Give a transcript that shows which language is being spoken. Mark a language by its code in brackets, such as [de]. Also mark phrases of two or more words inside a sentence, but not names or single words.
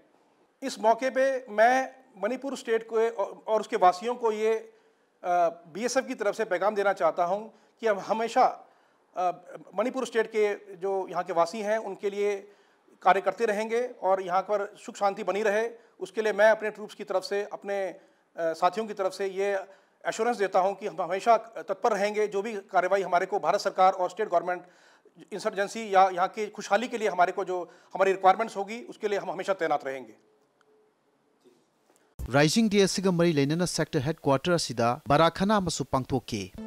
[hi] इस मौके पे मैं मणिपुर स्टेट को और उसके वासियों को ये BSF की तरफ से पैगाम देना चाहता हूँ कि हम हमेशा मणिपुर स्टेट के जो यहाँ के वासी हैं उनके लिए कार्य करते रहेंगे, और यहाँ पर सुख शांति बनी रहे, उसके लिए मैं अपने ट्रूप्स की तरफ से, अपने साथियों की तरफ से ये एश्योरेंस देता हूँ कि हम हमेशा तत्पर रहेंगे। जो भी कार्रवाई हमारे को भारत सरकार और [en] state government [hi] इंसर्जेंसी या यहाँ की खुशहाली के लिए हमारे को जो हमारी रिक्वायरमेंट्स होगी, उसके लिए हम हमेशा तैनात रहेंगे। [mni] Rising Day asiga mari lainana [en] sector headquarter [mni] asida barakhana amasu pangthoke